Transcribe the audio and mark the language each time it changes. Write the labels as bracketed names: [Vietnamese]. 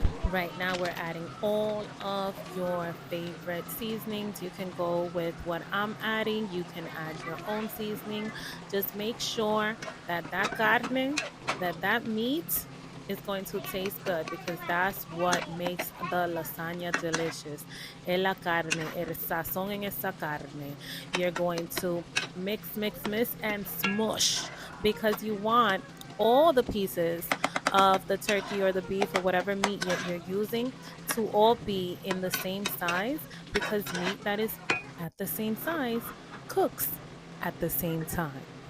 [English] Right now we're adding all of your favorite seasonings. You can go with what I'm adding. You can add your own seasoning. Just make sure that carne, that meat is going to taste good, because that's what makes the lasagna delicious. [Spanish] Es la carne, el sazón en esa carne. [English] You're going to mix, and smush, because you want all the pieces of the turkey or the beef or whatever meat you're using to all be in the same size, because meat that is at the same size cooks at the same time.